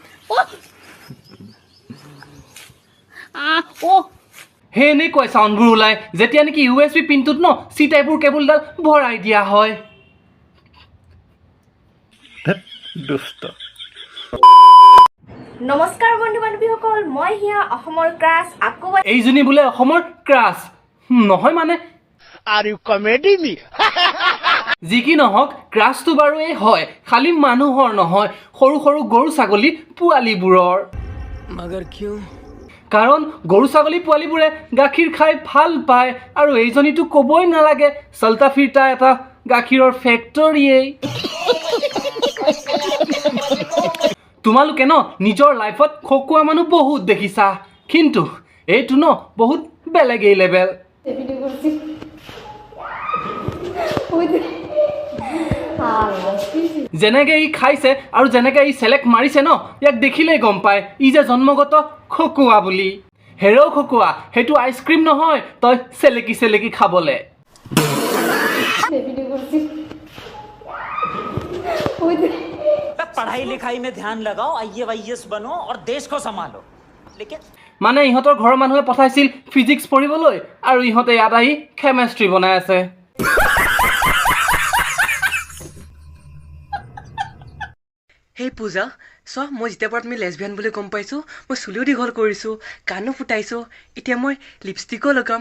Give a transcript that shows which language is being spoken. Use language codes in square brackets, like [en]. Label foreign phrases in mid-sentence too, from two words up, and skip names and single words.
[as] হে এনেকৈ চাউণ্ডবোৰ ওলাই যেতিয়া নেকি USB পিনটোত ন চি টাইপৰ কেবুলডাল ভৰাই দিয়া হয়। দুষ্ট। নমস্কাৰ বন্ধু বান্ধৱীসকল, মই হিয়া অসমৰ ক্ৰাছ আকৌ এইজনী বোলে অসমৰ ক্ৰাছ নহয় মানে [en] Are you comedy me? [as] যি কি নহওক ক্ৰাছটো বাৰু এই হয়, খালি মানুহৰ নহয়, সৰু সৰু গৰু ছাগলী পোৱালীবোৰৰ। [hi] मगर क्यों? [as] কাৰণ গৰু ছাগলী পোৱালীবোৰে গাখীৰ খাই ভাল পায় আৰু এইজনীতো ক'বই নালাগে, [hi] चलता फिरता [as] এটা গাখীৰৰ ফেক্টৰীয়েই। তোমালোকে ন নিজৰ লাইফত খকুৱা মানুহ বহুত দেখিছা, কিন্তু এইটো ন বহুত বেলেগেই লেভেল। যেনেকৈ ই খাইছে আৰু যেনেকৈ ই চেলেক্ট মাৰিছে ন, ইয়াক দেখিলেই গম পায় ই যে জন্মগত খকুৱা বুলি। হেৰৌ খকুৱা, সেইটো আইচক্ৰীম নহয় তই চেলেকি চেলেকি খাবলে। [hi] पढ़ाई लिखाई में ध्यान लगाओ, IAS बनो और देश को संभालो। लेकिन [as] মানে ইহঁতৰ ঘৰৰ মানুহে পঠাইছিল ফিজিক্স পঢ়িবলৈ আৰু ইহঁতে ইয়াত আহি কেমেষ্ট্ৰি বনাই আছে। হেই পূজা, চোৱা মই যেতিয়াৰ পৰা তুমি লেছবিয়ান বুলি গম পাইছোঁ, মই চুলিও দীঘল কৰিছোঁ, কাণো ফুটাইছোঁ, এতিয়া মই লিপষ্টিকো লগাম।